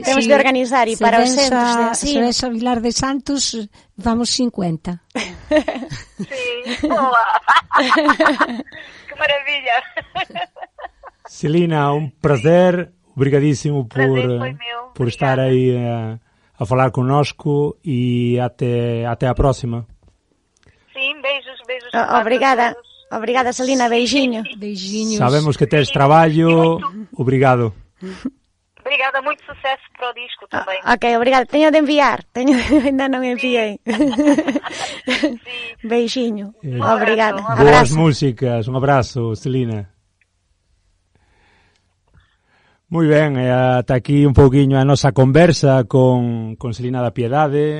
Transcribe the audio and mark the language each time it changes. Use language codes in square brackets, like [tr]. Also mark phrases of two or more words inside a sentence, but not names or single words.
[pt] temos de organizar e para os centros de ensino. [gl] Se ves a Vilar de Santos, vamos 50. Sí, boa. Que maravilla. Celina, un prazer, obrigadísimo por estar aí a falar connosco e até a próxima. [pt] Sim, beijos. Obrigada, Celina, beijinho. [gl] Sabemos que tes traballo, obrigado. [pt] Obrigada, muito sucesso para o disco também. Ok, obrigada. [gl] Teño de enviar, ainda non enviei. [pt] Beijinho, obrigada. [gl] Boas músicas, un abrazo, Celina. Moi ben, ata aquí un pouquiño a nosa conversa con Celina da Piedade.